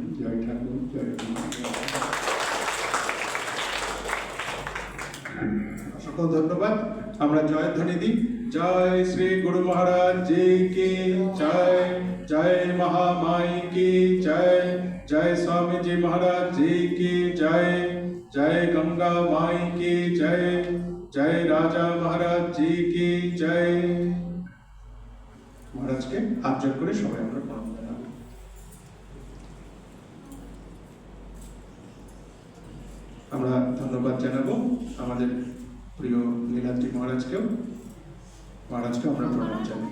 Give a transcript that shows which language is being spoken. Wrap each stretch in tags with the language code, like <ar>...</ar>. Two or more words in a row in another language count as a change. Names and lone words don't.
<bn>জয় ঠাকুর, জয় অসংখ্য ধন্যবাদ। আমরা জয় ধ্বনি দিই।</bn> <hi>जय श्री गुरु महाराज जी की जय, जय महामाई की जय, जय स्वामी जी महाराज जी की जय, जय गंगा माई की जय, जय राजा महाराज जी की जय।</hi> <bn>মহারাজকে হাত জোড় করে সবাই আমরা প্রণাম জানাবো। আমরা ধন্যবাদ জানাবো আমাদের প্রিয় নীলাদ্রি মহারাজকেও আমরা প্রণাম জানাই।</bn>